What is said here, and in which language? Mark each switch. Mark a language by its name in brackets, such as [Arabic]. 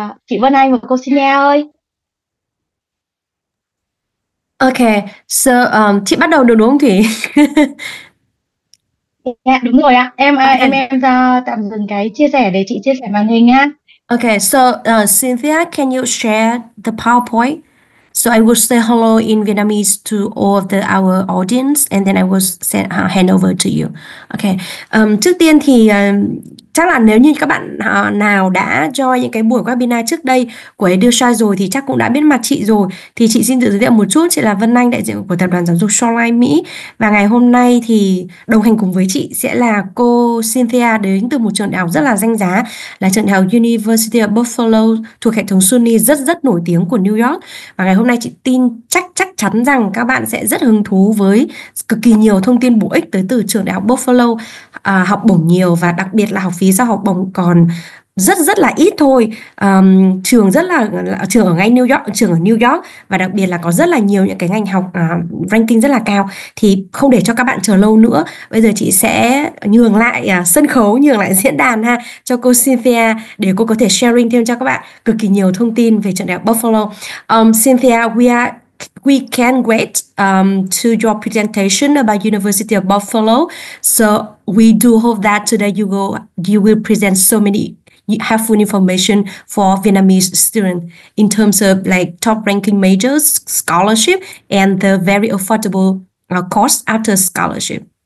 [Vietnamese] Chị Vân Anh và cô Xenia ơi. Okay, so chị bắt đầu được đúng không Thủy? Yeah, đúng rồi ạ. Em tạm dừng cái chia sẻ để chị chia sẻ màn hình nha. [English] Okay, so Cynthia, can you share the PowerPoint? So I will say hello in Vietnamese to all of our audience, and then I will hand over to you. Okay. [Vietnamese] Trước tiên thì chắc là nếu như các bạn nào đã join những cái buổi webinar trước đây của Edusa rồi thì chắc cũng đã biết mặt chị rồi. Thì chị xin tự giới thiệu một chút, chị là Vân Anh, đại diện của Tập đoàn Giáo dục Shoreline Mỹ. Và ngày hôm nay thì đồng hành cùng với chị sẽ là cô Cynthia đến từ một trường đại học rất là danh giá, là trường đại học University of Buffalo thuộc hệ thống SUNY rất nổi tiếng của New York. Và ngày hôm nay chị tin chắc chắn rằng các bạn sẽ rất hứng thú với cực kỳ nhiều thông tin bổ ích tới từ trường đại học Buffalo. Học bổng nhiều và đặc biệt là học phí sau học bổng còn rất là ít thôi. Trường ở ngay New York, trường ở New York, và đặc biệt là có rất là nhiều những cái ngành học ranking rất là cao. Thì không để cho các bạn chờ lâu nữa, bây giờ chị sẽ nhường lại sân khấu, nhường lại diễn đàn cho cô Cynthia để cô có thể sharing thêm cho các bạn cực kỳ nhiều thông tin về trường đại học Buffalo. [English] Cynthia, we can't wait to your presentation about University of Buffalo. So we do hope that today you will present so many helpful information for Vietnamese students in terms of like top ranking majors, scholarship, and the very affordable course after scholarship.